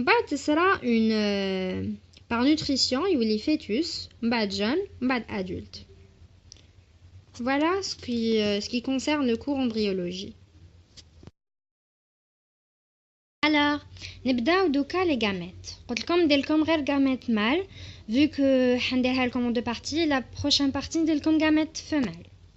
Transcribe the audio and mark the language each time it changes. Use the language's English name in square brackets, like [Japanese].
[French] Ce sera une par nutrition, il y a les fœtus, jeune, adulte. Voilà ce qui concerne le cours embryologie. Alors, [Arabic] نبداو دوكا لي غاميت. قلت لكم ندير لكم غير غاميت مال [French] vu que [Arabic] حنديرها لكم [French] en deux parties. La prochaine partie [Arabic] ندير لكم غاميت [French] femelle.